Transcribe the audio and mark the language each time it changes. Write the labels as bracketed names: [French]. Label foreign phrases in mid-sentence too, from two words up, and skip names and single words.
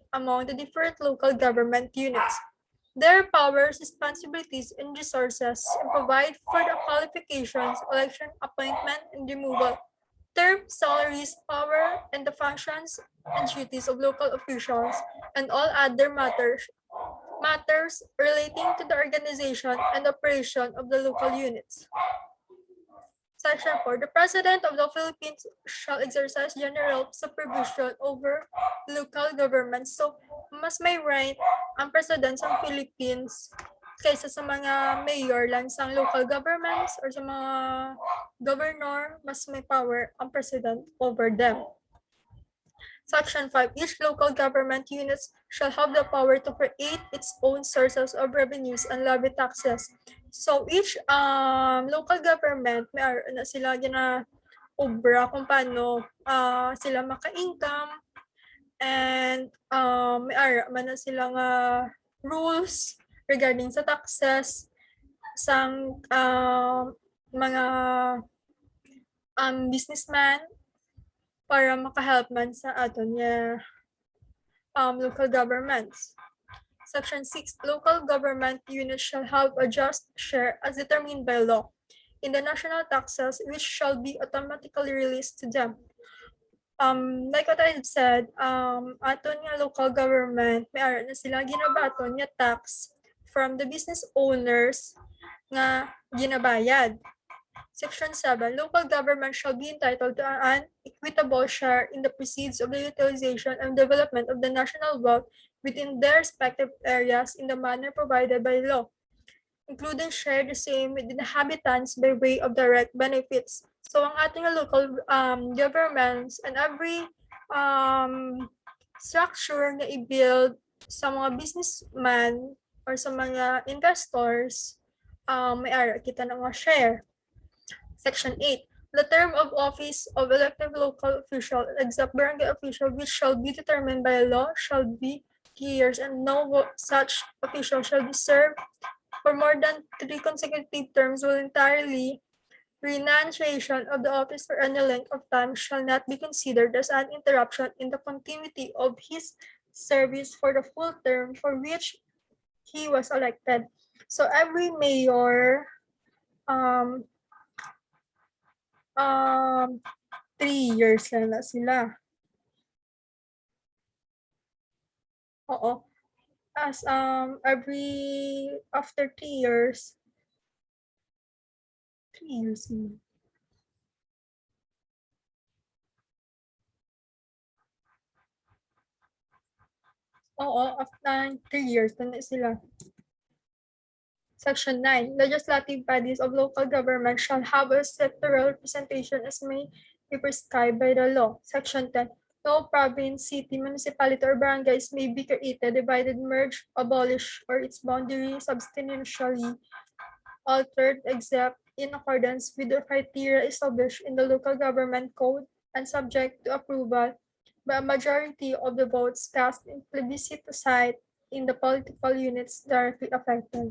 [English] among the different local government units their powers, responsibilities, and resources, and provide for the qualifications, election, appointment, and removal term, salaries, power, and the functions and duties of local officials, and all other matters relating to the organization and operation of the local units. Section 4. The President of the Philippines shall exercise general supervision over local governments. So, [Filipino] mas may right ang President ng Philippines kaysa sa mga mayor lang sa [English] local governments [Filipino] or sa mga governor, mas may power ang President [English] over them. Section 5. Each local government units shall have the power to create its own sources of revenues and levy taxes. So each local government, [Hiligaynon] may na sila obra kung paano sila maka-income and may man na silang [English] rules regarding [Hiligaynon] sa taxes sang mga businessman para makahelp man sa aton niya [English] local governments. Section 6. Local government units shall have a just share as determined by law in the national taxes which shall be automatically released to them. Like what I said, [Hiligaynon] aton nga [English] local government, [Hiligaynon] may ara na sila ginabaton nga [English] tax from the business owners [Hiligaynon] nga ginabayad. [English] Section 7. Local government shall be entitled to an equitable share in the proceeds of the utilization and development of the national wealth within their respective areas in the manner provided by law, including share the same with the inhabitants by way of direct benefits. So, [Hiligaynon] ang ating [English] local governments and every structure [Hiligaynon] na i-build sa mga businessman or sa mga investors, may ara kita na nga share. [English] Section 8. The term of office of elected local official, except barangay official, which shall be determined by law, shall be 3 years, and no such official shall be served for more than 3 consecutive terms voluntarily. Renunciation of the office for any length of time shall not be considered as an interruption in the continuity of his service for the full term for which he was elected. So every mayor [Hiligaynon] 3 years lang na sila. Oo. [English] As after 3 years, 3 years yun. [Hiligaynon] Oo, after 3 years na sila. [English] Section 9. Legislative bodies of local government shall have a sectoral representation as may be prescribed by the law. Section 10. No province, city, municipality, or barangays may be created, divided, merged, abolished, or its boundary substantially altered except in accordance with the criteria established in the local government code and subject to approval by a majority of the votes cast in plebiscite in the political units directly affected.